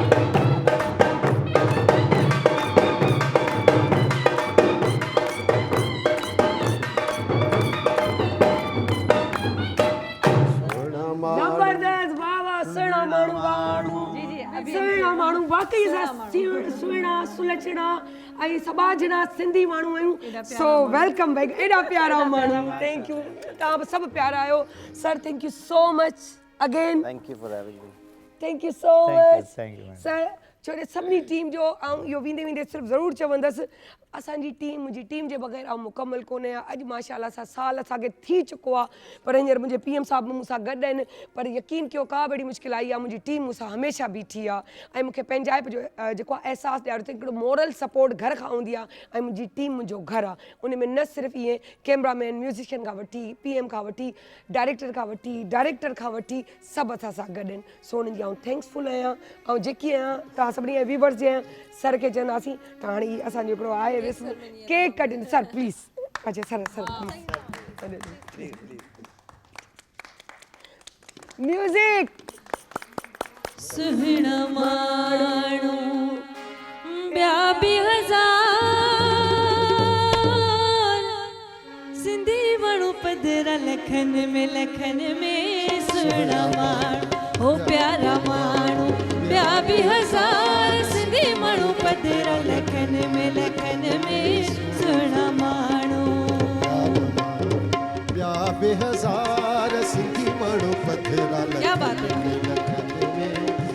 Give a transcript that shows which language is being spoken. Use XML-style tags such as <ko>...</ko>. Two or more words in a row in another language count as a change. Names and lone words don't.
<sd>जबरदस्त, वाह वाह, सुहिणा माण्हू, सुहिणा माण्हू, वाकई असां सुहिणा सुलचणा ऐं सबाझणा सिंधी माण्हू आहियूं। सो</sd> <en>welcome back,</en> <sd>एॾा प्यारा माण्हू,</sd> <en>thank you,</en> <sd>तव्हां बि सभु प्यारा आहियो सर,</sd> <en>thank you so much again, Thank you for having me. thank you so Thank मच you, madam. सर।</en> <sd>छो जो सभिनी टीम जो ऐं इहो वेंदे वेंदे सिर्फ़ु ज़रूरु चवंदसि, असांजी टीम मुंहिंजी टीम जे बग़ैर ऐं मुकमल कोन्हे। अॼु माशाल्लाह सां साल असांखे थी चुको आहे, पर हींअर मुंहिंजे PM साहब बि मूंसां गॾु आहिनि, पर यकीन कयो का बि अहिड़ी मुश्किल आई आहे, मुंहिंजी टीम मूंसां हमेशह बीठी आहे ऐं मूंखे पंहिंजाइप जो जेको आहे अहसासु ॾियारो त हिकिड़ो</sd> <en>moral support</en> <sd>घर खां हूंदी आहे ऐं मुंहिंजी टीम मुंहिंजो घरु आहे। उन में न सिर्फ़ु ईअं</sd> <en>cameraman, musician</en> <sd>खां वठी PM खां वठी डायरेक्टर खां वठी डायरेक्टर खां वठी सभु असां सां गॾु आहिनि। सो उन्हनि जी आउं थैंक्सफुल आहियां ऐं जेकी आहियां तव्हां सभिनी जा व्यूवर्स जे आहियां, सर खे चवंदासीं त हाणे ही असांजो हिकिड़ो आहे विस्म</sd> <en>cake cutting, sir please,</en> <sd>अच्छा</sd> <en>sir sir please music.</en> <sd>सुहिणा माण्हू ॿिया बि हज़ार, सिंधी माण्हू पधरा लखनि में सुहिणा माण्हू, हो प्यारा माण्हू ॿिया बि हज़ार, सिंधी माण्हू पधरा लखनि में सुहिणा माण्हू। ॿिया बि हज़ार सिंधी माण्हू पधरा</sd> <ur>کیا بات ہے.</ur> <sd>लखनि में</sd>